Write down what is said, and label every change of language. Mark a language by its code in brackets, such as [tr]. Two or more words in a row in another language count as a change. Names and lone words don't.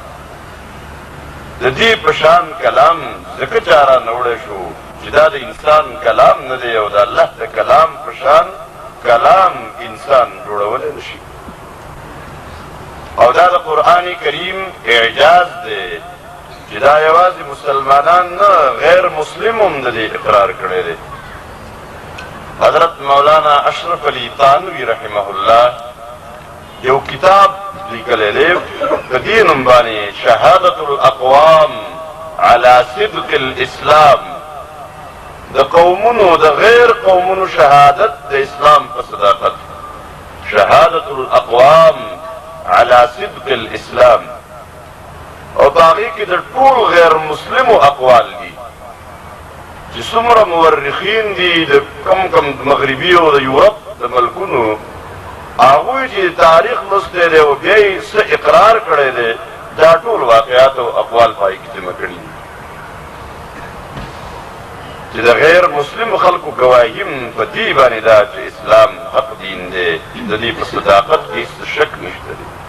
[ps] د دې په شان کلام ځکه چا را نه وړی شو چې دا د انسان کلام نه دی او د الله د کلام په شان کلام انسان جوړولی نه شي او دا د قرآن کریم اعجاز دی چې دا یوازې مسلمانان نه غیر مسلم هم د دې اقرار کړی دی. حضرت مولانا اشرف علی تانوی [ar] رحمه الله [ps] یو کتاب لیکلی دی په دې نوم باندې شهادة الاقوام على صدق الاسلام د قومونو د غیر قومونو شهادت د اسلام په صداقت شهادة الاقوام على صدق الاسلام او باغی کې د ټول غیر مسلمو اقوال دي چې څومره مورخین دي د کم مغربي او د یورپ د ملکونو هغوی چې تاریخ لوستی دی او بیا یې څه اقرار کړی دی دا ټول واقعات او اقوال پای کې جمع کړي چې د غیر مسلم خلکو ګواهي هم په دې باندې ده چې اسلام حق دین دی د دې په صداقت کې هېڅ شک نشته دی